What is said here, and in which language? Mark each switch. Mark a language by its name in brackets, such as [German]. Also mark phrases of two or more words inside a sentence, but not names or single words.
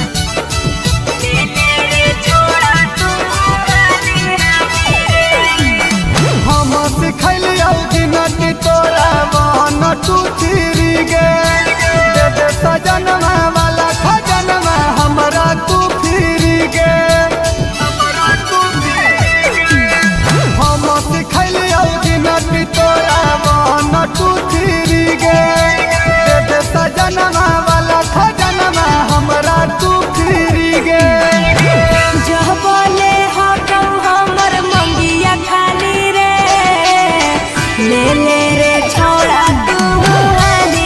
[Maithili] हम सिखलियौ गिनती तोरा बहन [English] two three [Maithili] गे दे दे सजनवा वाला खजनवा हमरा तू फिरी गे हम सिखलियौ गिनती तोरा बहन [English] two three [Maithili] गे दे दे सजनवा वाला खजनवा हमरा तू फिरी गे जह बोले हटौ हमर मंगिया खाली रे ले ले रे छौड़ा तू